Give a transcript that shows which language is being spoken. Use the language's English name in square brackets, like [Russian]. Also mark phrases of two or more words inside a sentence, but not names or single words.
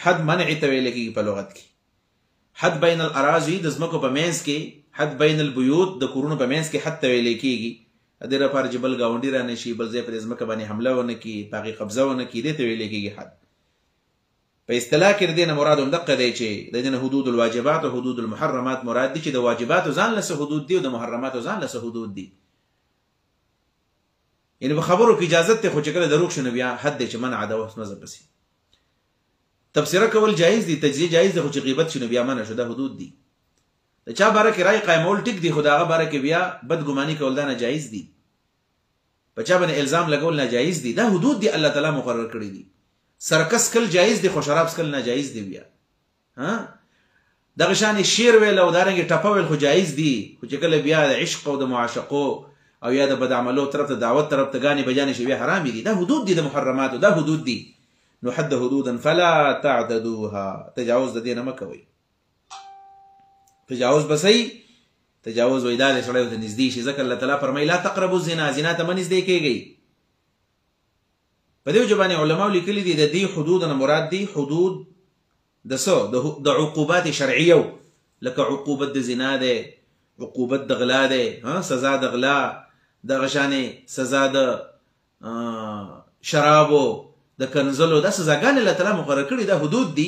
[Pashto] حد منع ته ویل کېږي په لغت کې. [Arabic] حد بین الاراضی [Pashto] د ځمکو په منځ کې، [Arabic] حد بین البیوت [Pashto] د کورونو په منځ کې حد ته ویل کېږي. د دې لپاره چې بل ګاونډي را نشي، بل ځای په ځمکه باندې حمله ونه کړي، په هغې قبضه ونه کړي، دې ته ویل کېږي حد. په اصطلاح کې د دې نه مراد همدغه دی چې د دې نه [Arabic] حدود الواجبات [Pashto] او [Arabic] حدود المحرمات [Pashto] مراد دي، چې د واجباتو ځان له څه حدود دي او د محرماتو ځان له څه حدود دي. یعنې په خبرو کې اجازت دی، خو چې کله دروغ شو نو بیا حد دی چې منع ده، اوس مزه پسې. تبصره کول جایز دي، تجزیه جایز دی، خو چې غیبت شو نو بیا منع شو، دا حدود دي. د چا باره کې رای قایمول ټیک دي، خو د هغه باره کې بیا بدګماني کول دا ناجایز دي. په چا باندې الزام لګول ناجایز دي. دا حدود دي الله تعالی مقرر کړي دي. سرکس کل جایز دي، خو شراب سکل ناجایز دي. بیا دغه شان شعر ویل او دارنګ ټپه ویل خو جایز دي، خو چې کله بیا د عشق او د معاشقو او یا د بد عملو طرف ته دعوت طرف ته [Urdu] غاني بجانې [Pashto] شي، بیا حرام دي. دا حدود دي د محرماتو، دا حدود دي. نو [Arabic] حد حدودا فلا تعتدوها، [Pashto] تجاوز د دې نه مکوئ. تجاوز بسئی، تجاوز وېدا له سړیو ته نږدې شي، ځکه الله تعالی فرمایي [Arabic] لا تقربوا الزنا، [Pashto] زنا ته مه نږدې کېږئ. په دې وجه باندې علماو لیکلي دي د دې حدود نه مراد دي حدود د څه، د عقوبات شرعیو، لکه عقوبت د زنا ده، عقوبت د غلا ده، سزا د غلا، دغه شانې سزا د شرابو، د کنزلو، دا سزاګانې الله تعالی مقرر کړي، دا حدود دي.